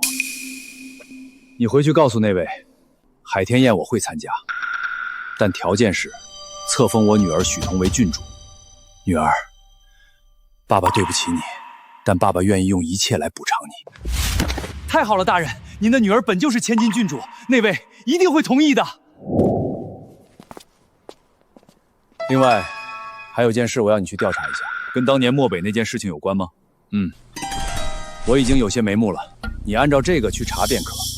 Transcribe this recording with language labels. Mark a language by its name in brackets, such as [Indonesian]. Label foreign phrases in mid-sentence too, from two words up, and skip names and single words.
[Chinese] 你回去告訴那位，海天宴我會參加，但條件是冊封我女兒許彤為郡主。女兒，爸爸對不起你，但爸爸願意用一切來補償你。太好了，大人，您的女兒本就是千金郡主，那位一定會同意的。另外，還有件事我要你去調查一下，跟當年漠北那件事情有關嗎？我已經有些眉目了，你按照這個去查便可。